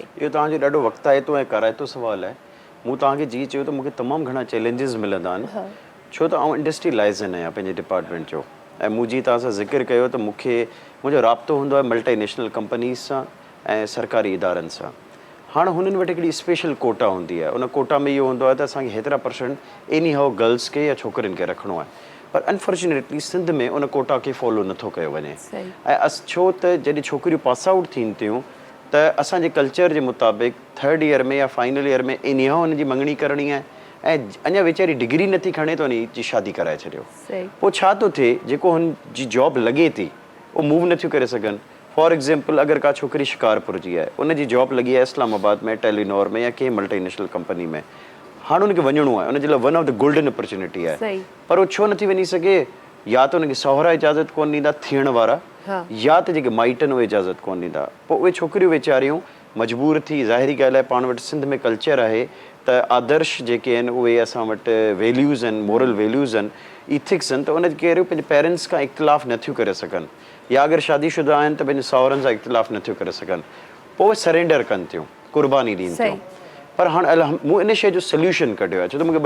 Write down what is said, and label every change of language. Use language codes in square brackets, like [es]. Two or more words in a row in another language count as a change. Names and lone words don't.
[sd] इहो तव्हांजो ॾाढो वक़्ताइतो ऐं कराइतो सुवालु आहे मूं तव्हांखे जीअं चयो त मूंखे तमामु घणा चैलेंजिस मिलंदा आहिनि छो त आउं [en] industry liaison [sd] आहियां पंहिंजे डिपार्टमेंट जो ऐं मूं जीअं तव्हां सां ज़िक्र कयो त मूंखे मुंहिंजो राब्तो हूंदो आहे [en] multinational companies [sd] सां ऐं सरकारी इदारनि सां हाणे हुननि वटि हिकिड़ी [en] special quota [sd] हूंदी आहे उन कोटा में इहो हूंदो आहे त असांखे हेतिरा % [en] any how girls [sd] खे या छोकिरियुनि खे रखिणो आहे पर अनफॉर्चुनेटली सिंध में उन कोटा खे फॉलो नथो कयो वञे ऐं छो त जॾहिं छोकिरियूं [en] pass out [sd] थियनि थियूं त असांजे कल्चर जे मुताबिक़ [en] 3rd year [sd] में या [en] final year [sd] में [en] any how [sd] हुनजी मङणी करणी आहे ऐं अञा वीचारी डिग्री नथी खणे त उन जी शादी कराए छॾियो पोइ छा थो थिए जेको हुनजी जॉब लॻे थी उहो मूव नथियूं करे सघनि [en] for example [sd] अगरि का छोकिरी शिकारपुर जी आहे उनजी जॉब लॻी आहे इस्लामाबाद में टेलीनॉर में या कंहिं [en] multinational company [sd] में हाणे उनखे वञिणो आहे उनजे लाइ [en] one of the golden opportunity [sd] आहे पर उहो छो नथी वञी सघे या त उनखे सहुरा इजाज़त कोन ॾींदा थियण वारा या त जेके माइटनि उहे इजाज़त कोन ॾींदा पोइ उहे छोकिरियूं वीचारियूं मजबूर थी ज़ाहिरी ॻाल्हि आहे पाण वटि सिंध में कल्चर आहे त आदर्श जेके आहिनि उहे असां वटि वैल्यूज़ आहिनि [en] moral values [sd] आहिनि इथिक्स आहिनि त उन केरियूं पंहिंजे पेरेंट्स खां इख़्तिलाफ़ु नथियूं करे सघनि या अगरि शादीशुदा आहिनि त पंहिंजे साहुरनि सां इख़्तिलाफ़ु नथियूं करे सघनि पोइ सरेंडर कनि थियूं क़ुर्बानी ॾियनि थियूं पर हाणे मूं इन शइ जो सोल्यूशन कढियो आहे छो त मूंखे 2